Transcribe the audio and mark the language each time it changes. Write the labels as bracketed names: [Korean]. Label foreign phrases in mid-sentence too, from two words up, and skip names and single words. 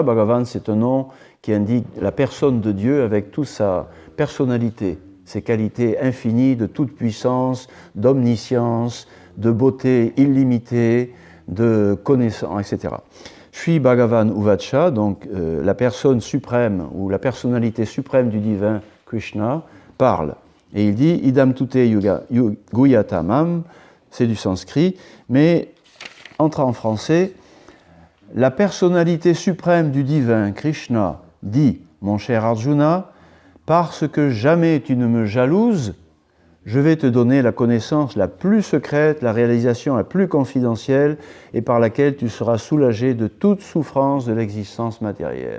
[French] Bhagavan, c'est un nom qui indique la personne de Dieu avec toute sa personnalité, ses qualités infinies de toute puissance, d'omniscience, de beauté illimitée, de connaissance, etc. [Sanskrit] श्री भगवान् उवाच, [French] donc la personne suprême ou la personnalité suprême du divin Krishna, parle. Et il dit [Sanskrit] इदं तु ते गुह्यतमम्, [French] c'est du sanskrit, mais entre en français, la personnalité suprême du divin Krishna dit, mon cher Arjuna, parce que jamais tu ne me jalouses, je vais te donner la connaissance la plus secrète, la réalisation la plus confidentielle et par laquelle tu seras soulagé de toute souffrance de l'existence matérielle.